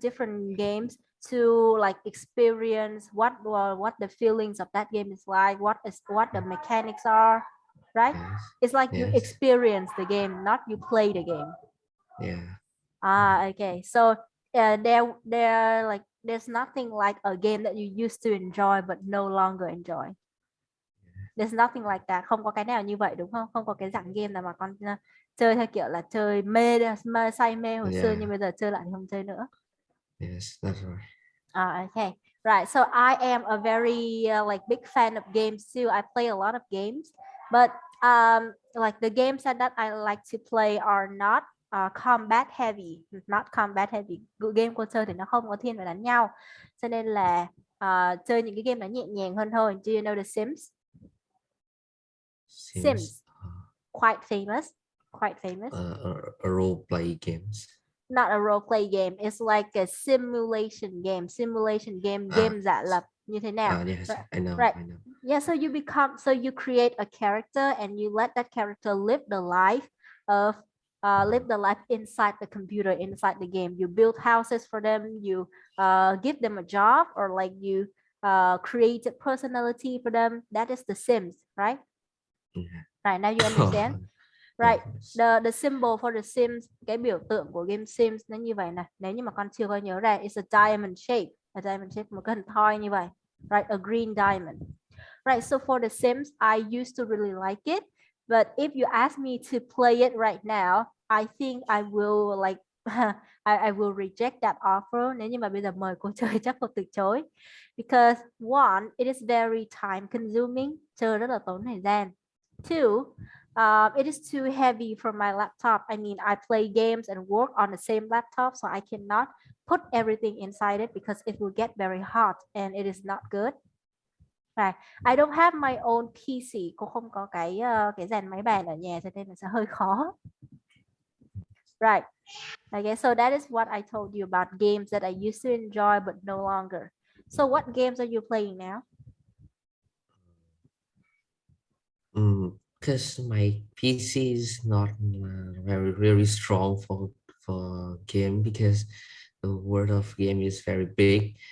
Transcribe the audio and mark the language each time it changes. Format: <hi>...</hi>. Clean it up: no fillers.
<en>different games to like experience what the feelings of that game is like, what the mechanics are, right? yes, It's like you yes, experience the game, not you play the game. yeah. Okay. So there like there's nothing like a game that you used to enjoy but no longer enjoy. There's nothing like that.</en> <vi>Không có cái nào như vậy đúng không? Không có cái dạng game nào mà con chơi theo kiểu là chơi mê say mê hồi xưa nhưng bây giờ chơi lại thì không chơi nữa.</vi> <en>yes, that's right. Okay. Right. So I am a very like big fan of games too. I play a lot of games, but like the games that I like to play are not combat heavy, not combat heavy.</en> <vi>Game của chơi thì nó không có thiên về đánh nhau, cho nên là chơi những cái game nó nhẹ nhàng hơn thôi.</vi> <en>Do you know The Sims? Seems Sims, quite famous, quite famous. role play games. Not a role play game, it's like a simulation game, Ah,</en> <vi>game giả lập như thế nào.</vi> <en>yes, Right, I know, right. I know. Yeah, so you create a character and you let that character live the life of live the life inside the computer, inside the game. You build houses for them, you give them a job, or like you create a personality for them. That is the Sims, right? Yeah. Right, now you understand. Right, Yes. the symbol for the Sims,</en> <vi>cái biểu tượng của game Sims nó như vậy nè. Nếu như mà con chưa có nhớ ra,</vi> <en>it's a diamond shape,</en> <vi>một cái hình thoi như vậy.</vi> <en>Right, a green diamond. Right, so for the Sims, I used to really like it, but if you ask me to play it right now, I think I will like I will reject that offer.</en> <vi>Nếu như mà bây giờ mời cô chơi chắc cô từ chối,</vi> <en>because one, it is very time consuming,</en> <vi>chơi rất là tốn thời gian.</vi> <en>Two, it is too heavy for my laptop. I mean, I play games and work on the same laptop, so I cannot put everything inside it because it will get very hot and it is not good. Right. I don't have my own PC.</en> <vi>Cô không có cái dàn máy bàn ở nhà cho nên là sẽ hơi khó.</vi> <en>Right. Okay, so that is what I told you about games that I used to enjoy but no longer. So what games are you playing now? because my PC is not very strong for game because the world of game is very big.</en>